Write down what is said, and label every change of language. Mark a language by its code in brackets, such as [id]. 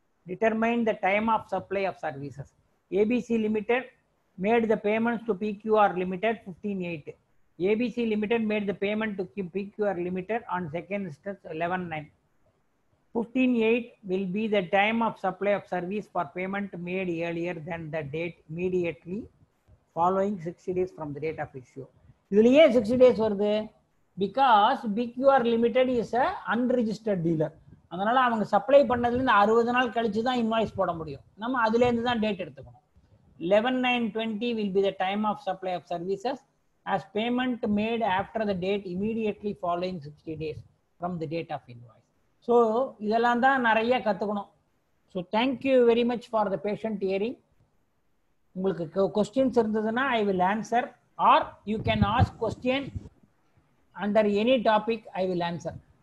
[en] Determine the time of supply of services. ABC Limited made the payments to PQR Limited 15/8. ABC Limited made the payment to PQR Limited on 2nd instance 11/9. 15.8 will be the time of supply of service for payment made earlier than the date immediately following 60 days from the date of issue. [ta] இதுல ஏன் 60 days வருது? [en] Because BQR limited is a unregistered dealer. [ta] அதனால அவங்க supply பண்ணதுலேருந்து 60 நாள் கழிச்சு தான் invoice போட முடியும். நம்ம அதுலேருந்து தான் டேட் எடுத்துக்கணும். [en] 11/9/20 will be the time of supply of services as payment made after the date immediately following 60 days from the date of invoice. [ta] So இதெல்லாம் தான் நிறைய கற்றுக்கணும். [en] So thank you very much for the patient hearing. [ta] உங்களுக்கு questions இருந்ததுன்னா [en] I will answer, or you can ask question under any topic, I will answer.